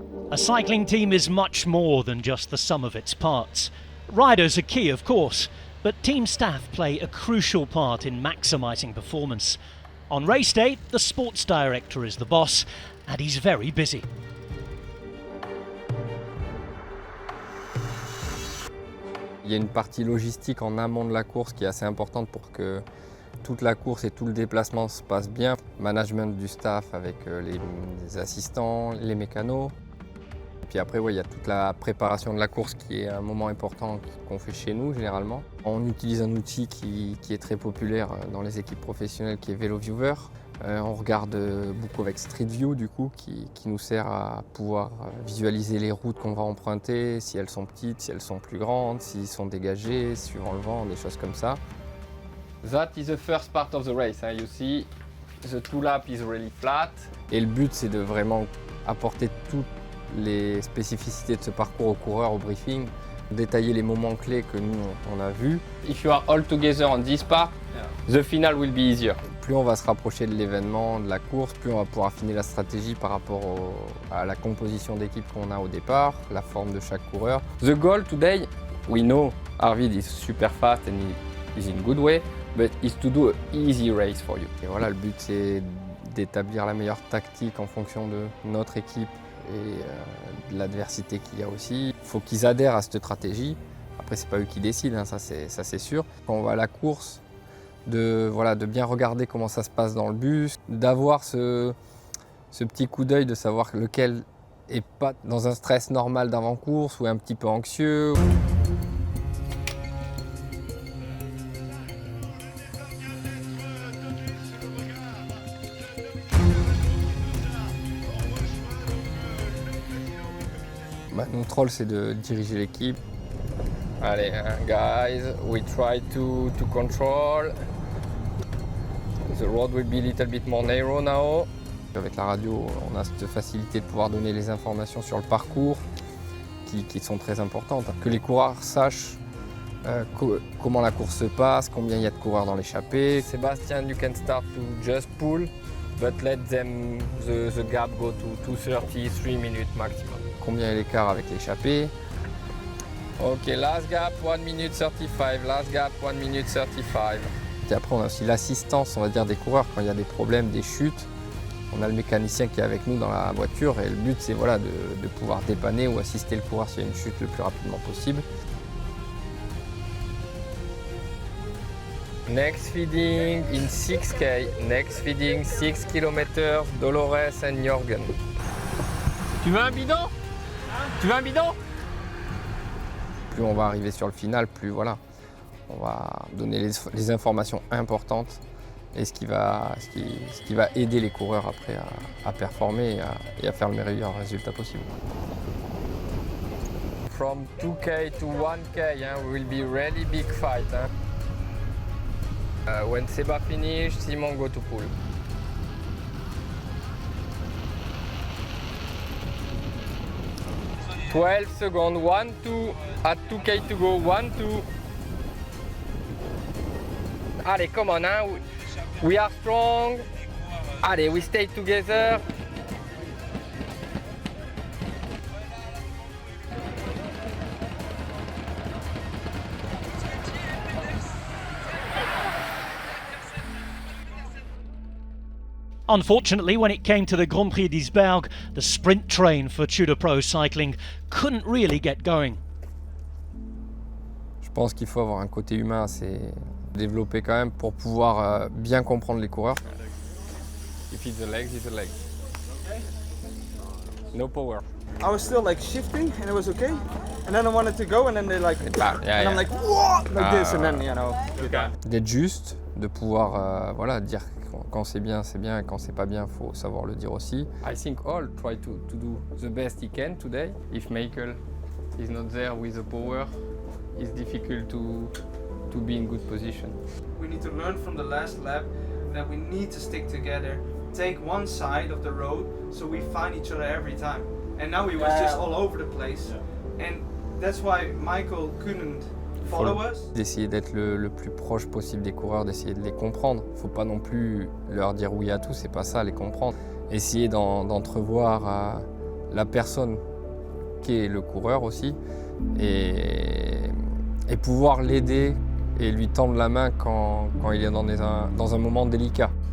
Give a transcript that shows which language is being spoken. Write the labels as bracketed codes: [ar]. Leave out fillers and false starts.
[en] A cycling team is much more than just the sum of its parts. Riders are key, of course, but team staff play a crucial part in maximising performance. On race day, the sports director is the boss, and he's very busy. [fr] Il y a une partie logistique en amont de la course qui est assez importante pour que toute la course et tout le déplacement se passe bien. Management du staff avec les assistants, les mécanos. Puis après, il y a toute la préparation de la course qui est un moment important qu'on fait chez nous généralement. On utilise un outil qui est très populaire dans les équipes professionnelles qui est VeloViewer. On regarde beaucoup avec Street View du coup, qui nous sert à pouvoir visualiser les routes qu'on va emprunter, si elles sont petites, si elles sont plus grandes, s'ils sont dégagés, suivant le vent, des choses comme ça. [en] That is the first part of the race. You see, the two lap is really flat. [fr] Et le but, c'est de vraiment apporter toutes les spécificités de ce parcours aux coureurs au briefing, détailler les moments clés que nous on a vus. [en] If you are all together on this part, the final will be easier. [fr] Plus on va se rapprocher de l'événement, de la course, plus on va pouvoir affiner la stratégie par rapport à la composition d'équipe qu'on a au départ, la forme de chaque coureur. [en] The goal today, we know Arvid is super fast and he is in good way, but is to do an easy race for you. [fr] Et voilà, le but c'est d'établir la meilleure tactique en fonction de notre équipe et de l'adversité qu'il y a aussi. Il faut qu'ils adhèrent à cette stratégie. Après, c'est pas eux qui décident, ça c'est sûr. Quand on va à la course, de bien regarder comment ça se passe dans le bus, d'avoir ce petit coup d'œil de savoir lequel est pas dans un stress normal d'avant-course ou un petit peu anxieux. Notre rôle, c'est de diriger l'équipe. [en] Allez, guys, we try to control. The road will be a little bit more narrow now. [fr] Avec la radio, on a cette facilité de pouvoir donner les informations sur le parcours qui sont très importantes. Que les coureurs sachent comment la course se passe, combien il y a de coureurs dans l'échappée. [en] Sébastien, you can start to just pull, but let them the gap go to 2:33 minutes maximum. [fr] Combien est l'écart avec l'échappée? [en] Ok, last gap 1 minute 35, last gap 1 minute 35. [fr] Et après on a aussi l'assistance, on va dire, des coureurs quand il y a des problèmes, des chutes. On a le mécanicien qui est avec nous dans la voiture et le but c'est de pouvoir dépanner ou assister le coureur s'il y a une chute le plus rapidement possible. [en] Next feeding in 6K, next feeding 6 km, Dolores and Jorgen. [fr] Tu veux un bidon? [en] Tu veux un bidon? [fr] Plus on va arriver sur le final, plus on va donner les informations importantes et ce qui va aider les coureurs après à performer et à faire le meilleur résultat possible. [en] From 2K to 1K, we will be really big fight. When Seba finish, Simon go to pool. 12 seconds, 1, 2, at 2K to go, 1, 2. Allez, come on, we are strong. Allez, we stay together. Unfortunately, when it came to the Grand Prix d'Isberg, the sprint train for Tudor Pro Cycling couldn't really get going. [fr] Je pense qu'il faut avoir un côté humain assez développé quand même pour pouvoir bien comprendre les coureurs. [en] If it's the legs, it's the legs. No power. I was still like shifting and it was okay. And then I wanted to go and then they like, and I'm like, what? Like this, and then, [fr] D'être juste, de pouvoir dire quand c'est bien et quand c'est pas bien, faut savoir le dire aussi. [en] I think all try to do the best he can today. If Michael is not there with the power, it's difficult to be in good position. We need to learn from the last lap that we need to stick together, take one side of the road so we find each other every time. And now we was just all over the place. And that's why Michael couldn't follow us. [fr] D'essayer d'être le plus proche possible des coureurs, d'essayer de les comprendre. Faut pas non plus leur dire oui à tout, c'est pas ça, les comprendre. Essayer d'entrevoir la personne éduquer le coureur aussi et pouvoir l'aider et lui tendre la main quand il est dans un moment délicat.